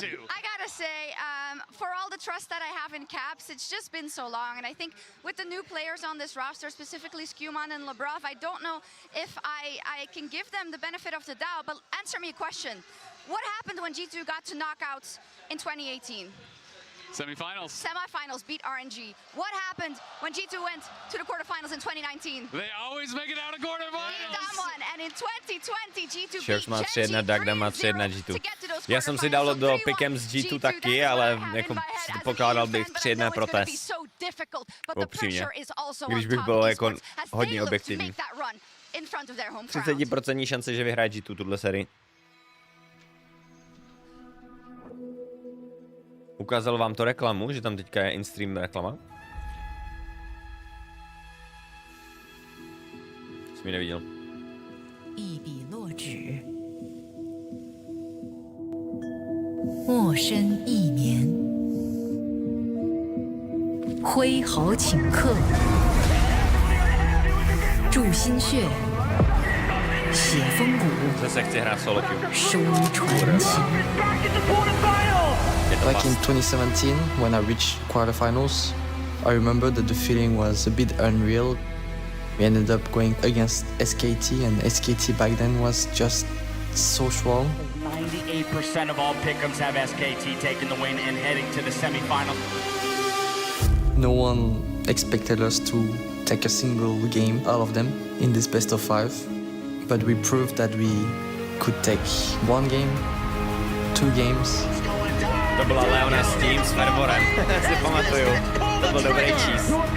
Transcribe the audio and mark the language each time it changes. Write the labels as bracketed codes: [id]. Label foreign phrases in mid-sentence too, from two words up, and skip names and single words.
[en] I gotta say, for all the trust that I have in Caps, it's just been so long, and I think with the new players on this roster, specifically Skewman and Lebrov, I don't know if I can give them the benefit of the doubt, but answer me a question. What happened when G2 got to knockouts in 2018? Semifinals. Semifinals beat RNG. What happened when G2 went to the quarterfinals in 2019? They always make it out of quarterfinals. And in 2020, G2 [cs] Šerš má 3-1, Dagda má 3-1 G2. Já jsem si dal do pikem z G2 taky, ale jako pokládal bych 3-1 pro Tes. Upřímně. Když bych byl jako hodně objektivní. 30% šance, že vyhraje G2 tuhle sérii. Ukázal vám to reklamu, že tam teďka je in-stream reklama? Jsem ji neviděl. [zh] 一笔落纸，墨深一年，挥毫请客，铸心血，写风骨， [cs] Zase chci hrát solo queue. [zh] 收传奇。 [en] Back in 2017, when I reached quarterfinals, I remember that the feeling was a bit unreal. We ended up going against SKT, and SKT back then was just so strong. 98% of all pick'ems have SKT taking the win and heading to the semifinal. No one expected us to take a single game out of them in this best of 5, but we proved that we could take 1 game, 2 games. [cs] To byla Leona s tím, s Fervorem, si pamatuju. To byl dobrý čís.